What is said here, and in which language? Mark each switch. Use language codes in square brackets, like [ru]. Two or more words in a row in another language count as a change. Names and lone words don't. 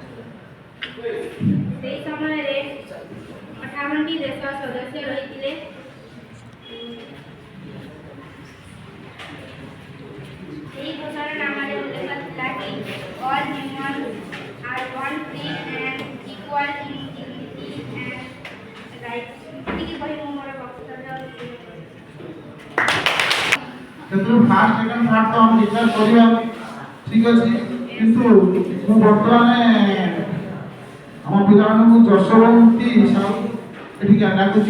[or] ସେହି ସମୟରେ 58ଟି ଦେଶ ସଦସ୍ୟ ରହିଥିଲେ। ଏହି ଘୋଷଣାନାମାରେ ଉଲ୍ଲେଖ ଥିଲା କି [en] all humans are born free and equal in dignity and rights। [or] ଏତିକି କହି ମୁଁ ମୋର ବକ୍ତବ୍ୟ ସେଥିରୁ [en] first second third [or] ତ ଆମେ ଡିକ୍ଲେୟାର କରିବା ଠିକ୍ ଅଛି, କିନ୍ତୁ ମୁଁ ବର୍ତ୍ତମାନ ଆମ ପିଲାମାନଙ୍କୁ ଯଶୋବନ୍ତୀ ସାହୁ ଏଠିକି ଡାକୁଛି।